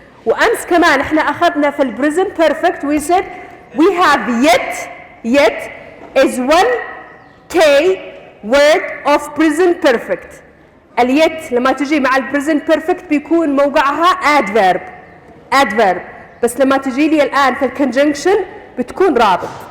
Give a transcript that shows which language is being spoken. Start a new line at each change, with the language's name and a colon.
Arabic: وأمس كمان احنا أخذنا في present perfect.
English: We said we have yet is one K word of present perfect.
Arabic: اليت لما تجي مع present perfect بيكون موقعها adverb. بس لما تجي لي الآن في conjunction بتكون رابط.